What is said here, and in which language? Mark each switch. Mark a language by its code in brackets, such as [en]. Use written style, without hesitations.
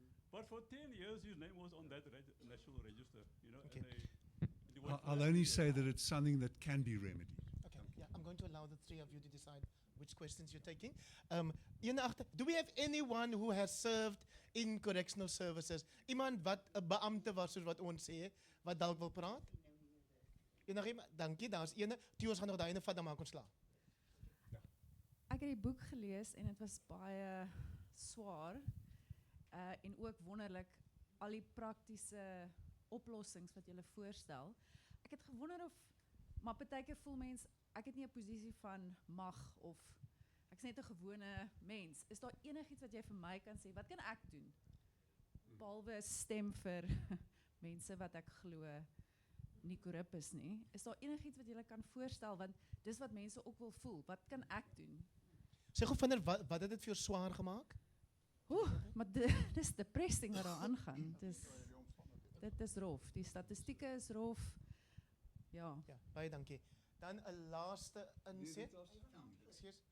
[en] But for 10 years, his name was on that national register, you know. Okay. And they went for I'll that only year. say that it's something that can be remedied. Okay, yeah, I'm going to allow the three of you to decide which questions you're taking. Do we have anyone who has served in correctional services? [af] Iemand wat 'n beampte was soos wat ons sê, wat dalk wil praat? Enige, dankie, daar's ene. Toe ons gaan nog daai ene vat dan maak ons klaar. Ek het die boek gelees en dit was baie swaar en ook wonderlik al die praktiese oplossings wat julle voorstel. Ek het gewonder of maar partykeer voel mens ek het nie 'n posisie van mag of ek's net 'n gewone mens. Is daar enigiets wat jy vir my kan sê? Wat kan ek doen? Behalwe stem vir mense wat ek glo nie korrup is nie. Is daar enigiets wat julle kan voorstel want dis wat mense ook wil voel. Wat kan ek doen? Sê gou vinnig wat het dit vir jou swaar gemaak? Maar dis depressing wat daar aangaan. Dit is rof. Die statistieke is rof. Ja. Ja, baie dankie. Dan 'n laaste inset. Ekskuus.